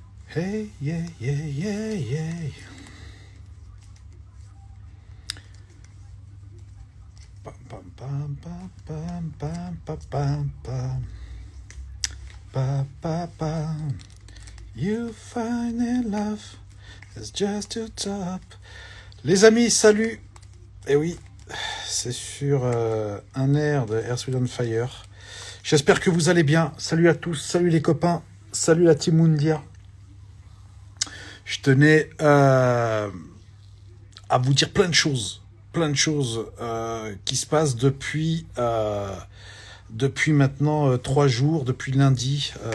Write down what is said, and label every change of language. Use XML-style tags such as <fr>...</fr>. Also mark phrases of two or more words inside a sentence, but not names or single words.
<en>Hey, yeah, yeah, yeah, yeah. Pam, pam, pam, pam, pam, pam, pam, pam, pam. Pa, pa, pa. You find in love is just too top.</en> <fr>Les amis, salut. Eh oui, c'est sur un air de Earth, Wind & Fire. J'espère que vous allez bien. Salut à tous, salut les copains, salut la Team Mundia. Je tenais à vous dire plein de choses qui se passent depuis maintenant 3 jours, depuis lundi,</fr>